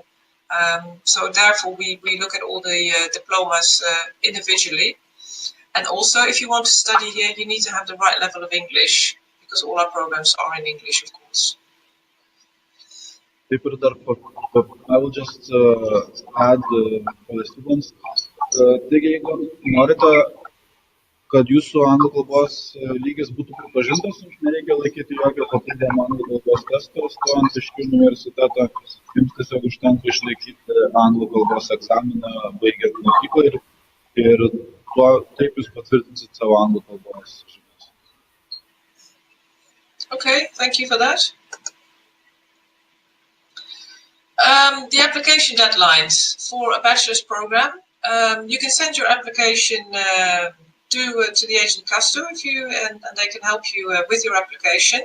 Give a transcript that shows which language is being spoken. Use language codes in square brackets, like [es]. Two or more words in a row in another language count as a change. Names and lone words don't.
[en] So therefore, we look at all the diplomas individually. And also, if you want to study here, you need to have the right level of English, because all our programs are in English, of course. I will just add for the students. [lt] Taigi, jeigu norite, kad jūsų anglų kalbos lygis būtų pripažintas, jums nereikia laikyti jokio papildomo anglų kalbos testo, stojant iš universiteto, jums tiesiog užtenka išlaikyti anglų kalbos egzaminą, baigiant mokyklą ir taip jūs patvirtinsit savo anglų kalbos žinias. [en] Okay, thank you for that. The application deadlines for a bachelor's program. You can send your application do to the agent Kastu and they can help you with your application.